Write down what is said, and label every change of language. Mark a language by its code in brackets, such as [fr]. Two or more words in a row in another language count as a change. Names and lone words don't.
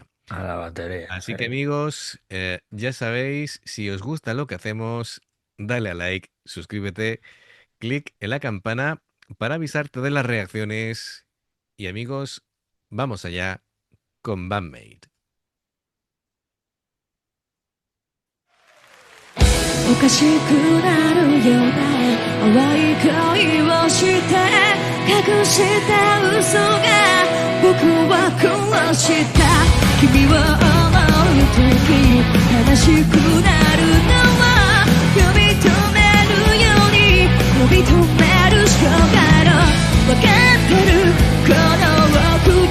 [es] A la batería, Así sí. que amigos, ya sabéis, si os gusta lo que hacemos, dale a like, suscríbete, clic en la campana para avisarte de las reacciones. Y amigos, vamos allá con Bandmate. [ja] おかしくなるよね淡い恋をして隠した嘘が僕は殺した君を思う時悲しくなるのは呼び止めるように呼び止めるしかないの分かってるこの臆